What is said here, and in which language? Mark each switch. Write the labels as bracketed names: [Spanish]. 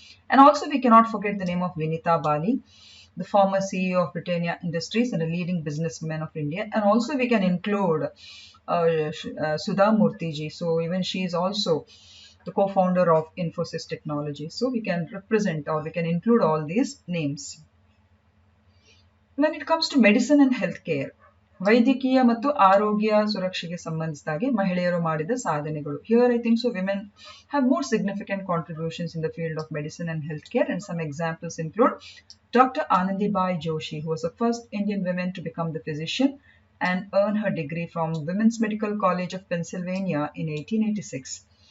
[English] And also we cannot forget the name of Vinita Bali, the former CEO of Britannia Industries and a leading businesswoman of India. And also we can include Sudha Murthy. So even she is also the co-founder of Infosys Technology. So we can represent or we can include all these names. When it comes to medicine and healthcare, [Kannada] ವೈದ್ಯಕೀಯ ಮತ್ತು ಆರೋಗ್ಯ ಸುರಕ್ಷೆಗೆ ಸಂಬಂಧಿಸಿದಾಗೆ ಮಹಿಳೆಯರು ಮಾಡಿದ ಸಾಧನೆಗಳು. [English] Here I think so women have more significant contributions in the field of medicine and healthcare, and some examples include Dr. Anandibai Joshi, who was the first Indian woman to become the physician and earn her degree from Women's Medical College of Pennsylvania in 1886.